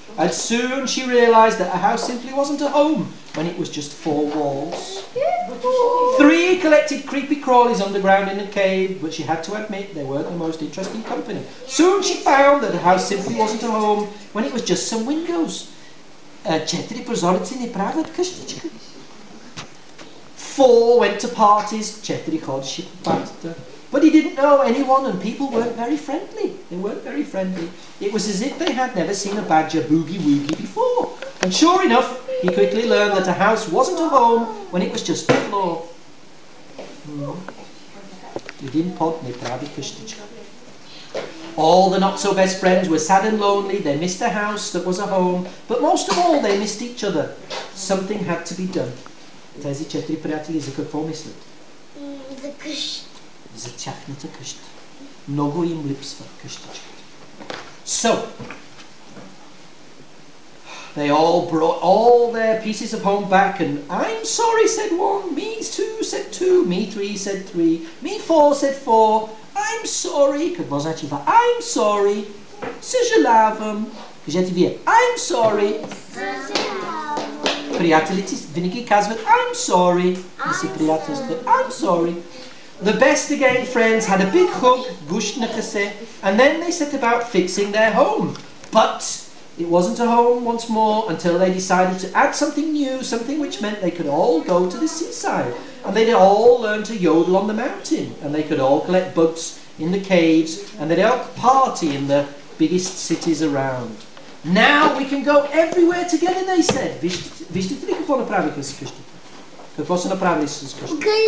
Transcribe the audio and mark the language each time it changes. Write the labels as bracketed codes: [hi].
[en] And soon she realized that a house simply wasn't a home when it was just 4 walls. 3 collected creepy crawlies underground in a cave, but she had to admit they weren't the most interesting company. Soon she found that a house simply wasn't a home when it was just some windows. [bg] 4 прозорци не правят къщичка. [en] 4 went to parties. [bg] 4 ходеше по партията. [en] But he didn't know anyone and people weren't very friendly. They weren't very friendly. It was as if they had never seen a badger boogie-woogie before. And sure enough, he quickly learned that a house wasn't a home when it was just a floor. [bg] Един под не прави къщичка. [en] All the not-so-best friends were sad and lonely. They missed a house that was a home. But most of all, they missed each other. Something had to be done. [bg] Тези 4 приятели за какво мислят? За къща. За тяхната къща. Много им липсва къщичката. [en] So, they all brought all their pieces of home back, and I'm sorry, said 1, me 2 said 2, me 3 said 3, me 4 said 4, I'm sorry. [bg] Какво значи това? [en] I'm sorry. [bg] Съжалявам. Кажете вие. [en] I'm sorry. [bg] Приятелите винаги казват [en] I'm sorry. [bg] Да си приятелстват. I'm sorry. [en] The best again friends had a big hug, and then they set about fixing their home. But it wasn't a home once more until they decided to add something new, something which meant they could all go to the seaside. And they'd all learn to yodel on the mountain. And they could all collect bugs in the caves. And they'd all party in the biggest cities around. Now we can go everywhere together, they said. [bg] Вижте ли какво направиха с къщата? Какво са направили с къщата?